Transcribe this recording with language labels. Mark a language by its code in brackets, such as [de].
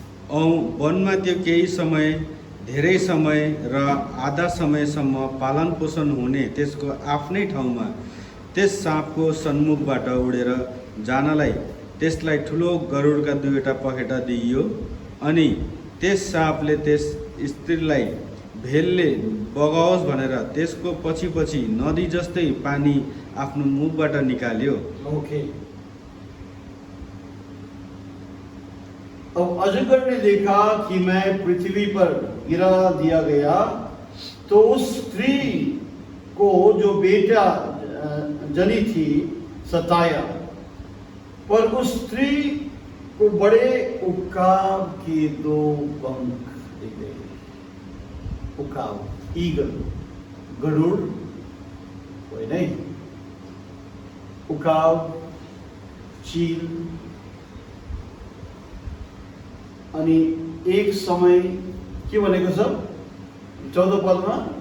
[ne] औ वनमा त्यो केही समय, धेरै समय र आधा समयसम्म पालन पोषण हुने त्यसको आफ्नै ठाउँमा त्यस साँपको सन्मुखबाट उडेर जानलाई त्यसलाई ठुलो गरुडका 2वटा पखेटा दिइयो। अनि त्यस साँपले त्यस स्त्रीलाई भेलले बगाओस् भनेर त्यसको पछि पछि नदी जस्तै पानी आफ्नो मुखबाट निकाल्यो। [hi] ओके, अब अजगर ने देखा कि मैं पृथ्वी पर गिरा दिया गया, तो उस स्त्री को जो बेटा जनी थी सताया, पर उस स्त्री को बड़े उकाब के 2 पंख दिए। उकाब, ईगल, गरुड़ कोई नहीं, उकाब, चील। [ne] अनि एक समय के भनेको छ 14 पदमा?